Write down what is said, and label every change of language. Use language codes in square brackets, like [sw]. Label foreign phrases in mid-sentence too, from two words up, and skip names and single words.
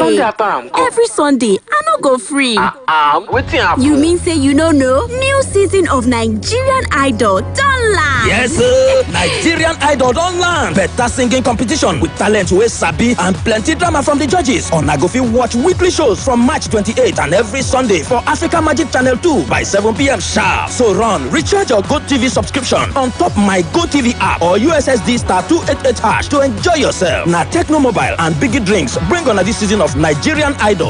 [pcm] Sunday after I'm go. Every Sunday, I no go free. Waiting happen. You mean say you no know? New season of Nigerian Idol don land. Yes, sir. Nigerian Idol don land. Better singing competition with talent wey sabi and plenty drama from the judges. Una go fit watch weekly shows from March 28th and every Sunday for Africa Magic Channel 2 by 7 p.m. sharp. So run, recharge your GoTV subscription on top my GoTV app or USSD star 288 hash to enjoy yourself. Na Techno Mobile and Biggie Drinks bring on this season of Nigerian Idol.